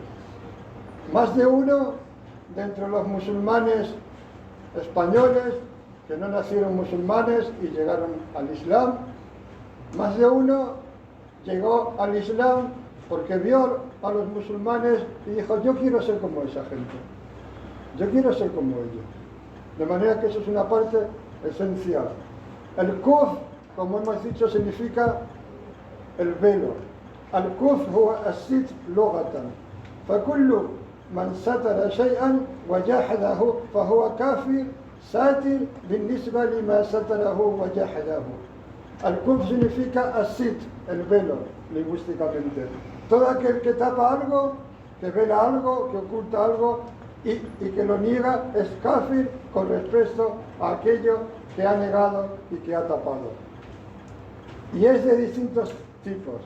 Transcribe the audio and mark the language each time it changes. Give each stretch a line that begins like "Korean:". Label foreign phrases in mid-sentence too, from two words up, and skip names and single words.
Spanish: Más de uno de entre los musulmanes españoles que no nacieron musulmanes y llegaron al Islam, más de uno llegó al Islam porque vio a los musulmanes y dijo: yo quiero ser como esa gente, yo quiero ser como ellos. De manera que eso es una parte esencial. El kuf, como hemos dicho, significa el velo.
Arabic: الكفر هو الستر لغة، فكل من ستر شيئا وجحده فهو كافر ساتر بالنسبة لما ستره وجحده. الكفر significa الستر,
Spanish: el velo, lingüísticamente. Todo aquel que tapa algo, que vela algo, que oculta algo y que lo niega es kafir con respecto a aquello que ha negado y que ha tapado. Y es de distintos tipos.